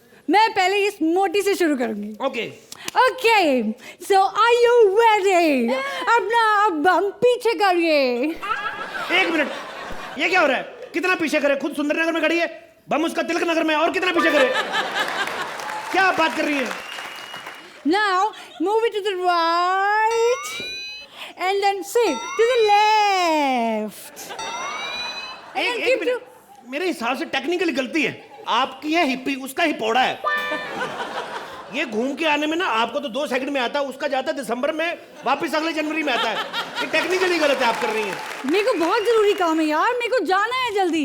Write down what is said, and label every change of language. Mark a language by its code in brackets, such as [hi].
[hi] मैं पहले इस मोटी से शुरू करूंगी। [en] Okay okay, so are you ready? [hi] अपना अब हम पीछे करिए। एक मिनट, ये क्या हो रहा है? कितना पीछे करे? खुद सुंदरनगर में खड़ी है, बम उसका तिलक नगर में, और कितना पीछे करे? क्या आप बात कर रही है? [en] Now move it to the right and then shift to the left. And then [hi] एक [en] keep [hi] मिनट, मेरे हिसाब से टेक्निकली गलती है। आपकी है हिप्पी, उसका हिपौड़ा है। ये घूम के आने में ना आपको तो 2 सेकंड में आता है, उसका जाता है दिसंबर में, वापस अगले जनवरी में आता है। ये टेक्निकली गलत है आप कर रही हैं। मेरे को बहुत जरूरी काम है यार, मेरे को जाना है जल्दी।